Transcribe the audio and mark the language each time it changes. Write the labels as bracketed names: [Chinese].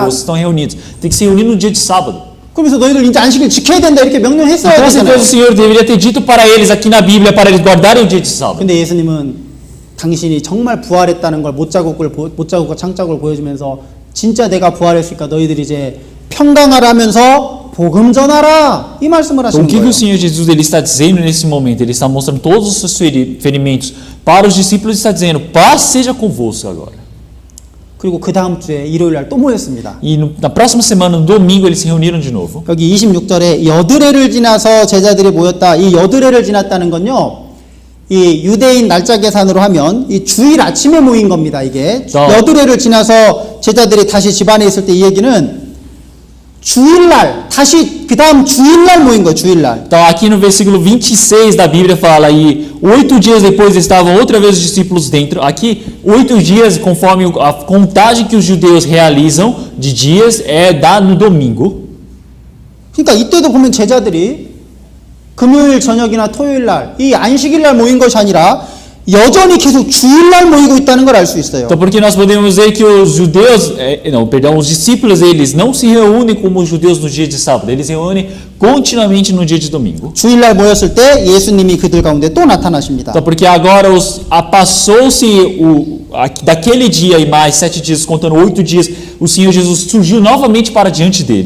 [Portuguese] Vocês estão reunidos. Tem que se reunir no dia de sábado. [Korean] 그러면서 너희들 이제 안식일 지켜야 된다 이렇게 명령했어야 [Portuguese] Com certeza [Korean] 되잖아요. [Portuguese] o Senhor deveria ter dito para eles aqui na Bíblia para eles guardarem o dia de sábado. [Korean] 근데 예수님은 당신이 정말 부활했다는 걸 못자국과 창자국을 보여주면서 진짜 내가 부활했으니까 너희들이 이제 평강하라면서 복음 전하라 이 말씀을 [Portuguese] Então, [Korean] 하시는 [Portuguese] o que [Korean] 거예요. [Portuguese] o Senhor Jesus ele está dizendo nesse momento? Ele está mostrando todos os seus ferimentos para os discípulos e está dizendo: paz seja convosco agora. [Korean] 그리고 그 다음 주에 일요일날 또 모였습니다. [Portuguese] E na próxima semana, no domingo, eles se reuniram de novo. [Korean] 여기 26절에 여드레를 지나서 제자들이 모였다. 이 여드레를 지났다는 건요. 이 유대인 날짜 계산으로 하면 이 주일 아침에 모인 겁니다. 이게 여드레를 지나서 제자들이 다시 집안에 있을 때 이 얘기는 주일날 다시 그 다음 주일날 모인 거예요. 주일날. [Portuguese] Então, aqui no versículo 26 da Bíblia fala aí, 8 dias depois estavam outra vez os discípulos dentro. Aqui, 8 dias, conforme a contagem que os judeus realizam de dias, dá no domingo. [Korean] 그러니까 이때도 보면 제자들이 금요일 저녁이나 토요일날 이 안식일날 모인 것이 아니라 여전히 계속 주일날 모이고 있다는 걸 알 수 있어요. [Portuguese] Então, porque nós podemos ver que os judeus, os discípulos, eles não se reúnem como os judeus no dia de sábado, eles se reúnem continuamente no dia de domingo. [Korean] 주일날 모였을 때 예수님이 그들 가운데 또 나타나십니다. [Portuguese] Então, porque agora passou-se daquele dia e mais 7 dias, contando 8 dias, o Senhor Jesus surgiu novamente para diante deles.